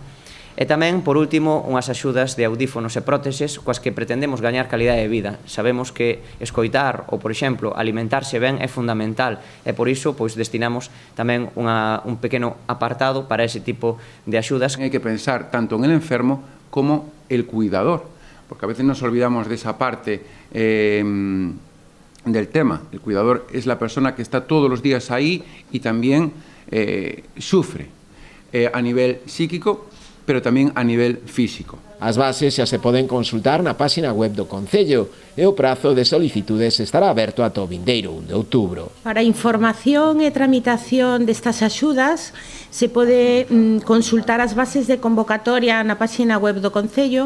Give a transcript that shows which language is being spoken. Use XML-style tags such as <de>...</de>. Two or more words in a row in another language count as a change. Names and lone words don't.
<gl>E tamén, por último, unhas axudas de audífonos e próteses coas que pretendemos gañar calidade de vida. Sabemos que escoitar ou, por exemplo, alimentarse ben é fundamental e por iso pois destinamos tamén un pequeno apartado para ese tipo de axudas. Hai que pensar</gl> <es>tanto en el enfermo como el cuidador, porque a veces nos olvidamos de esa parte del tema. El cuidador es la persona que está todos los días ahí y también sufre a nivel psíquico, pero tamén a nivel físico.</es> <gl>As bases xa se poden consultar na página web do Concello e o prazo de solicitudes estará aberto ata o vindeiro 1 de outubro. Para información e tramitación destas axudas se pode consultar as bases de convocatoria na página web do Concello,</gl>